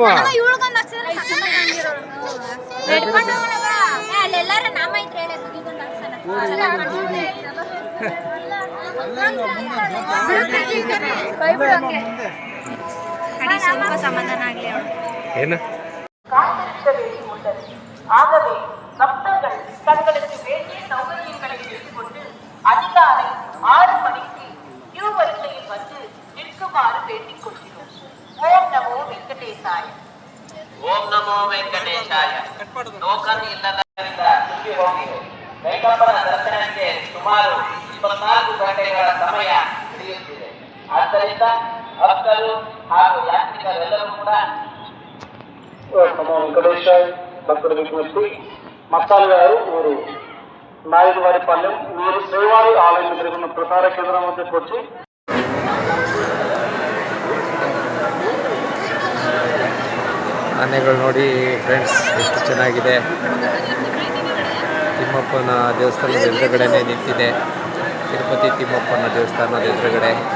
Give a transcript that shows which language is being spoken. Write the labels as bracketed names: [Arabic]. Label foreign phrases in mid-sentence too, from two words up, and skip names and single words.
[Kannada] ಇವಳಿಗೊಂದು ಅಕ್ಷರ ಹಿಡ್ಕೊಂಡು ಹೋಗೋಣವಾ? ಅಲ್ಲೆಲ್ಲಾರು ನಾಮ ಇದ್ರೆ ಹೇಳಿ ಮುಗಿಗೊಂದು ಅಕ್ಷರ ಕೈ ಬಿಡು ಹಂಗೆ. ಸ್ವಲ್ಪ ಸಮಾಧಾನ ಆಗ್ಲಿ ಅವಳು. ಏನು [Tamil] காத்திருக்கவேண்டி உள்ளது. ஆகவே பக்தர்கள் தங்களுக்கு வேண்டிய சௌகரியங்களை எடுத்துக்கொண்டு அதிகாலை 6 மணிக்கு கியூ வரிசையில் வந்து நிற்குமாறு வேண்டிக் கொள்கிறோம். [Sanskrit] ஓம் நமோ வெங்கடேசாய. ಓಂ ನಮೋ ವೆಂಕಟೇಶಾಯ. [Kannada] ಟೋಕನ್ ಇಲ್ಲದರಿಂದ ತುಂಬಿ ಹೋಗಿದೆ. ವೆಂಕಪ್ಪನ ದರ್ಶನಕ್ಕೆ ಸುಮಾರು 24 ಗಂಟೆಗಳ ಸಮಯ ಹಿಡಿಯುತ್ತಿದೆ. ಆದ್ದರಿಂದ ಭಕ್ತರು ಹಾಗೂ ಯಾತ್ರಿಕರೆಲ್ಲರೂ ಕೂಡ [Telugu] నమో వెంకటేశ్వర భక్తుల విజ్ఞప్తి మస్తాన్ గారు ఊరు నాయుడువారిపాలెం మీరు శ్రీవారి ఆలయం ఎదుర్కొన్న ప్రసార కేంద్రం వద్దకు వచ్చి [Kannada] ಆನೆಗಳು ನೋಡಿ ಫ್ರೆಂಡ್ಸ್ ಎಷ್ಟು ಚೆನ್ನಾಗಿದೆ. ತಿಮ್ಮಪ್ಪನ ದೇವಸ್ಥಾನದ ಎದುರುಗಡೆನೇ ನಿಂತಿದೆ. ತಿರುಪತಿ ತಿಮ್ಮಪ್ಪನ ದೇವಸ್ಥಾನದ ಎದುರುಗಡೆ.